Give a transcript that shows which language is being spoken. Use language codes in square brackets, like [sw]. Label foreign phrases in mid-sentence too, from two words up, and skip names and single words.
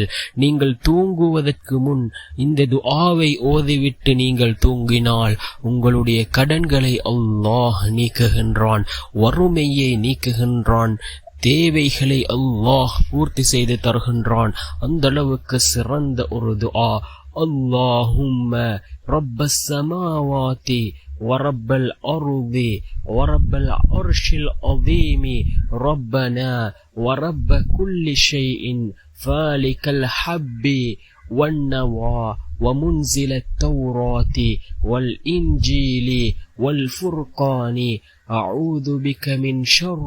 [ta] நீங்கள் தூங்குவதற்கு முன் இந்த துஆவை ஓதிவிட்டு நீங்கள் தூங்கினால் உங்களுடைய கடன்களை அல்லாஹ் நீக்குகின்றான், வறுமையை நீக்குகின்றான், தேவைகளை அல்லாஹ் பூர்த்தி செய்து தருகின்றான். அந்த அளவுக்கு சிறந்த ஒரு துஆ. [ar] اللهم رب السماوات ورب الأرض ورب العرش العظيم ربنا ورب كل شيء فالك الحب والنوى ومنزل التوراة والإنجيل والفرقان أعوذ بك من شر